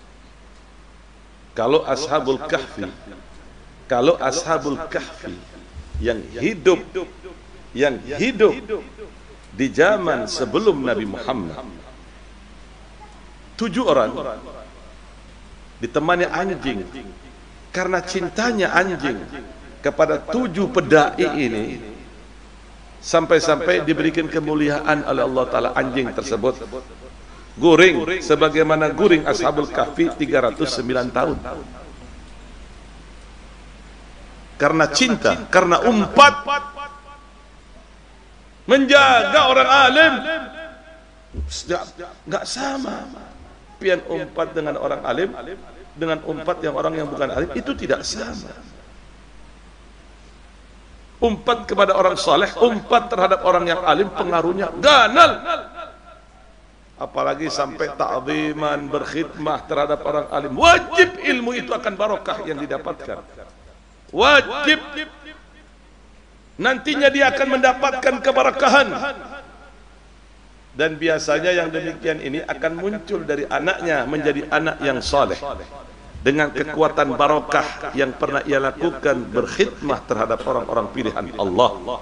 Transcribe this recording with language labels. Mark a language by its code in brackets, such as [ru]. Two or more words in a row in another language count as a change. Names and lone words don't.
[id] Kalau Ashabul Kahfi yang hidup di zaman sebelum Nabi Muhammad. 7 orang ditemani anjing, karena cintanya anjing kepada 7 pedai ini, sampai-sampai diberikan kemuliaan oleh Allah Ta'ala anjing tersebut guring sebagaimana guring Ashabul Kahfi 309 tahun. Karena cinta, karena umpat, menjaga orang alim. Enggak sama pian umpat dengan orang alim dengan umpat yang orang yang bukan alim, itu tidak sama. Umpat kepada orang saleh, umpat terhadap orang yang alim pengaruhnya ganal. Apalagi sampai ta'ziman, berkhidmah terhadap orang alim. Wajib ilmu itu akan barokah yang didapatkan. Wajib. Nantinya dia akan mendapatkan keberkahan. Dan biasanya yang demikian ini akan muncul dari anaknya menjadi anak yang saleh, dengan kekuatan barokah yang pernah ia lakukan berkhidmah terhadap orang-orang pilihan Allah.